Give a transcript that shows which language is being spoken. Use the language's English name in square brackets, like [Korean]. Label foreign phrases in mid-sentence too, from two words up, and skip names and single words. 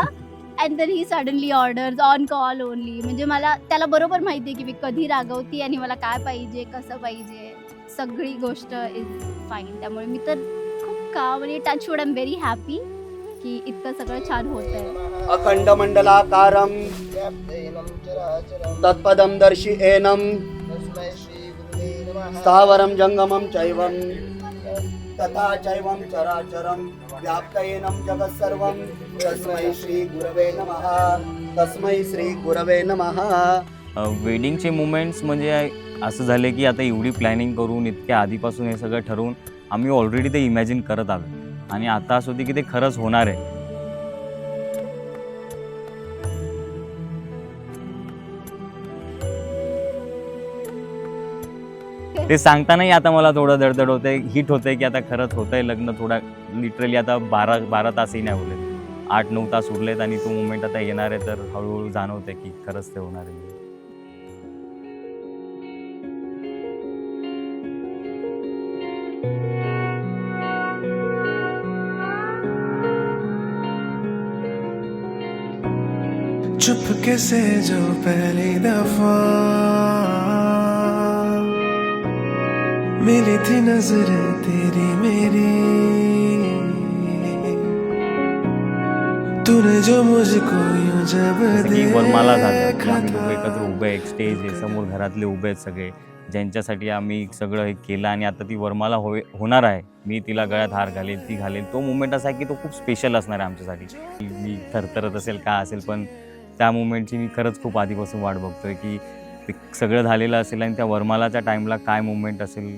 [English] and then he suddenly orders on call only. [Marathi] म्हणजे त्याला बरोबर माहिती आहे की मी कधी रागवती आणि मला काय पाहिजे, कसं पाहिजे, सगळी गोष्ट [English] is fine. [Marathi] त्यामुळे मी तर खूप काम आणि [English] touchwood I am very happy [Marathi] की इतकं सगळं छान होतंय. [Sanskrit] अखंड मंडलाकारं तत्पदं दर्शयेनं स्थावरं जंगमं चैवं तथा चैवं चराचरं व्याप्तयेनं जगत्सर्वं तस्मै श्री गुरवे नमः. तस्मै श्री गुरवे नमः. [Marathi] वेडिंगचे मुमेंट्स म्हणजे असं झाले की आता एवढी प्लॅनिंग करून इतक्या आधीपासून हे सगळं ठरवून आम्ही ऑलरेडी ते इमॅजिन करत आलो आणि आता असं होते की ते खरंच होणार आहे. ते सांगतानाही आता मला थोडं दडदड होतंय, हिट होतंय की आता खरंच होतंय लग्न. थोडा लिटरली आता 12 तासही नाही उरले, 8-9 तास उरलेत आणि तो मुमेंट आता येणार आहे. तर हळूहळू जाणवतंय की खरंच ते होणार आहे. [Hindi] चुपके से जो पहली दफा मिली थी नजर तेरी मेरी, तूने जो मुझको यूं जब [Marathi] वरमाला झालं की आम्ही लोक एकत्र उभे, एक स्टेज आहे समोर, घरातले उभे आहेत सगळे ज्यांच्यासाठी आम्ही सगळं हे केलं आणि आता ती वरमाला होणार आहे. मी तिला गळ्यात हार घालेल, ती घालेल. तो मुमेंट असा आहे की तो खूप स्पेशल असणार आहे आमच्यासाठी. मी थरथरत असेल का असेल, पण त्या मुमेंटची मी खरंच खूप आधीपासून वाट बघतोय की ते सगळं झालेलं असेल आणि त्या वरमालाच्या टाईमला काय मुमेंट असेल.